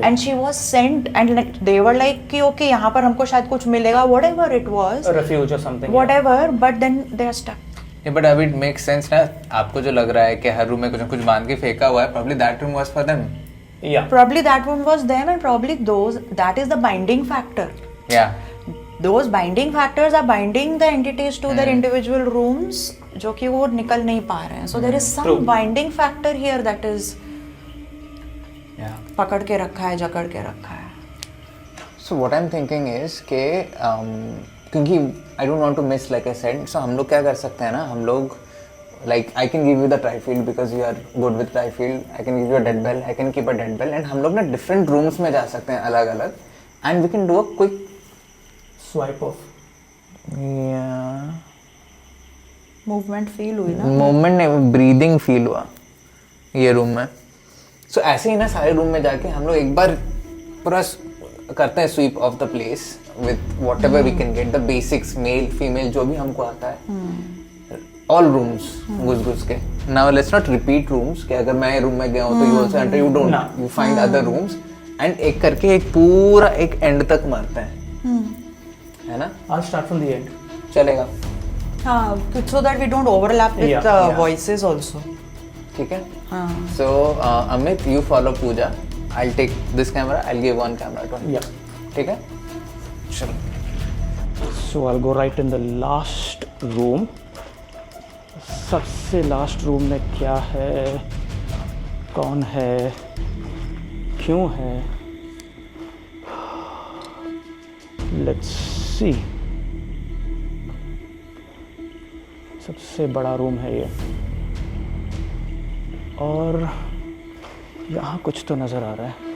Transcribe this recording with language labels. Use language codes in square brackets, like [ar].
[en] And she was sent and like they were like कि okay [hi] यहाँ पर हमको शायद कुछ मिलेगा, [en] whatever it was, A refuge or something. whatever, but then they are stuck. Yeah, but [hi] अब [en] it makes sense [hi] ना, आपको जो लग रहा है कि हर रूम में कुछ ना कुछ बांध के फेंका हुआ है, [en] probably that room was for them. Yeah. Probably that one was them, and probably that is the binding factor. Yeah. Those binding factors are binding the entities to their individual rooms, [hi] जो कि वो निकल नहीं पा रहे हैं. [en] So there is some True. binding factor here that is Yeah. [hi] पकड़ के रखा है, जकड़ के रखा है. [en] So what I'm thinking is [hi] कि क्योंकि [en] I don't want to miss like I said, so [hi] हम लोग क्या कर सकते हैं ना, हम लोग [en] like I can give you the trifield because you are good with trifield, I can give you a dead bell, I can keep a dead bell, and [hi] हम लोग ना [en] different rooms [hi] में जा सकते हैं अलग अलग, [en] and we can do a quick Swipe off. yeah [hi] movement feel हुई ना. मूवमेंट नहीं, ब्रीदिंग फील हुआ ये रूम में. सो ऐसे ही ना सारे रूम में जाके हम लोग एक बार पूरा करते हैं [en] sweep of the place with whatever we can get, the basics, [hi] male female जो भी हमको आता है, [en] all rooms [hi] घुस घुस के. [en] now let's not repeat rooms [hi] कि अगर मैं रूम में गया हूँ तो [en] you also enter, you don't, you find other rooms, [hi] and एक करके एक पूरा एक एंड तक मारते हैं, है ना? [en] I'll start from the end. [hi] चलेगा. [en] हाँ, so that we don't overlap with Yeah. voices also. [hi] ठीक है? हाँ [en] So, Amit, you follow Pooja. I'll take this camera. I'll give one camera to Amit. Yeah. [hi] ठीक है? चलो. [en] So I'll go right in the last room. [hi] सबसे last room में क्या है, कौन है, क्यों है, [en] Let's see. [hi] सबसे बड़ा रूम है ये, और यहाँ कुछ तो नज़र आ रहा है.